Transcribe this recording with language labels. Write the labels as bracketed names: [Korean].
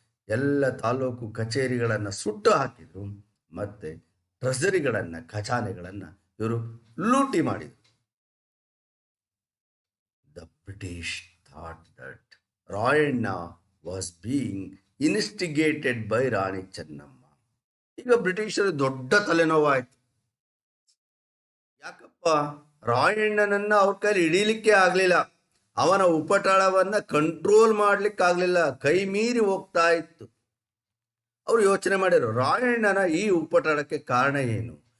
[Kannada] ಎಲ್ಲ ತಾಲೂಕು ಕಚೇರಿಗಳನ್ನು ಸುಟ್ಟು ಹಾಕಿದ್ರು, ಮತ್ತೆ ಟ್ರೆಸರಿಗಳನ್ನು, ಖಜಾನೆಗಳನ್ನು ಇವರು ಲೂಟಿ ಮಾಡಿದರು. [English] The British thought that Rayanna was being instigated by Rani Chennamma. [Kannada] ಈಗ ಬ್ರಿಟಿಷರು ದೊಡ್ಡ ತಲೆನೋವಾಯಿತು. ಯಾಕಪ್ಪ, ರಾಯಣ್ಣನನ್ನ ಅವ್ರ ಕೈಲಿ ಹಿಡೀಲಿಕ್ಕೆ ಆಗ್ಲಿಲ್ಲ, ಅವನ ಉಪಟಳವನ್ನ ಕಂಟ್ರೋಲ್ ಮಾಡ್ಲಿಕ್ಕೆ ಆಗ್ಲಿಲ್ಲ, ಕೈ ಮೀರಿ ಹೋಗ್ತಾ ಇತ್ತು. ಅವ್ರು ಯೋಚನೆ ಮಾಡಿದ್ರು, ರಾಯಣ್ಣನ ಈ ಉಪಟಳಕ್ಕೆ ಕಾರಣ ಏನು?